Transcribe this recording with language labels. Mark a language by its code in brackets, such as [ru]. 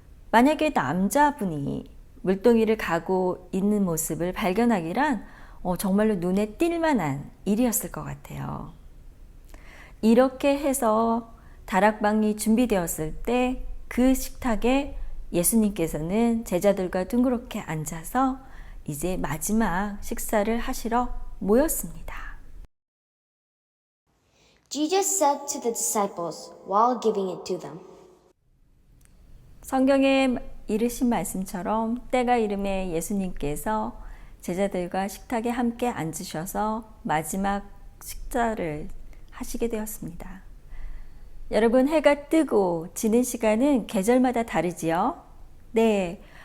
[ko] 만약에 남자분이 물동이를 가고 있는 모습을 발견하기란 정말로 눈에 띌 만한 일이었을 것 같아요. 이렇게 해서 다락방이 준비되었을 때 그 식탁에 예수님께서는 제자들과 둥그렇게 앉아서 이제 마지막 식사를 하시러 모였습니다. [en] Jesus said to the disciples while giving it to them. [ko] 성경에 이르신 말씀처럼 때가 이름에 예수님께서 제자들과 식탁에 함께 앉으셔서 마지막 식사를 하시게 되었습니다. 여러분, 해가 뜨고 지는 시간은 계절마다 다르지요? 네,